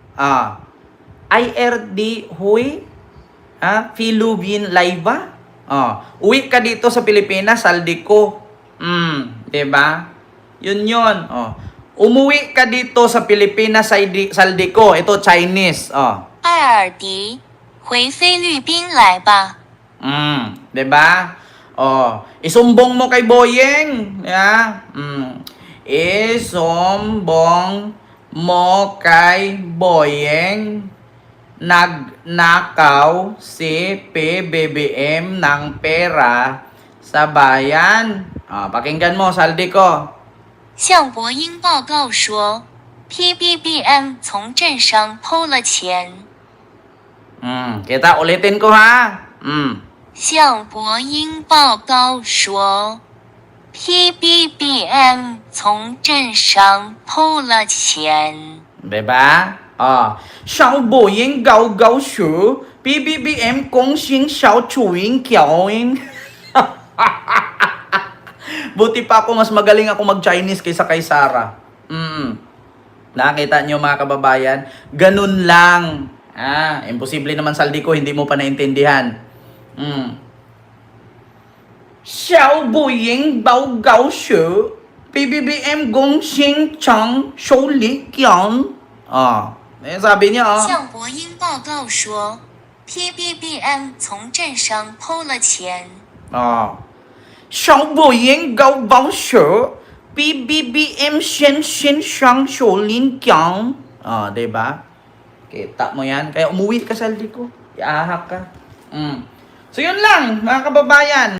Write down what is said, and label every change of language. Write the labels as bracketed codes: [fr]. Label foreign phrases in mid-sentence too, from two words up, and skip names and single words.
[tl] IRD Huy. Philubin Laiba. Uwi ka dito sa Pilipinas, Saldico. Diba? Yun. Umuwi ka dito sa Pilipinas, Saldico. Ito, Chinese. [zh] 艾尔迪，回菲律宾来吧。 [tl] Diba? Isumbong mo kay Boyeng. Yeah? Isumbong mo kay Boyeng. Nagnakaw si PBBM ng pera sa bayan. Pakinggan mo, Saldico. [zh] 向博英报告说，PBBM 从镇上偷了钱。 [tl] Kita ulitin ko ha. [zh] 向博英报告说，PBBM 从镇上偷了钱。 [tl] Diba? Xiao Boyeng gao gao shu, PBBM kong xing xiao chuing kiaoing. Buti pa ako, mas magaling ako mag-Chinese kaysa kay Sarah. Nakita nyo mga kababayan? Ganun lang. Imposible naman Saldico, hindi mo pa naintindihan. Xiao Boyeng bao gao shu, PBBM gong xing chang shou li kiang. Sabi niya, [zh] 向博英报告说，PBBM 从镇上偷了钱。 Xiao Boyeng gao bao shu, PBBM shen shang shou lin kiang. [tl] Diba? Kita mo yan. Kaya umuwi ka, Saldico. Iahak ka. So, yun lang, mga kababayan.